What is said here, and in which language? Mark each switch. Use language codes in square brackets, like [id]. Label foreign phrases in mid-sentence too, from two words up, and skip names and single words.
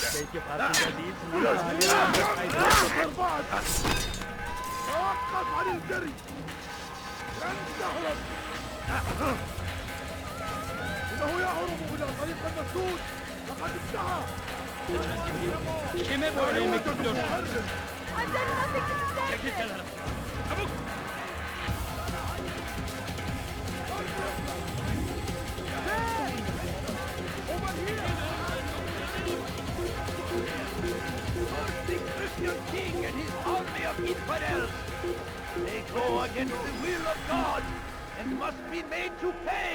[tr] Belki farkında değilsin. [ar] توقف عن الجري لن تهرب إنه يهرب إلى طريق المسدود لقد انتهى [tr] Kime böyle yemek istiyorsun? [ar] عندنا secrecy. [tr] Çekil kenara. Çabuk. [en] The Christian king and his army of infidels. They go against the will of God and must be made to pay.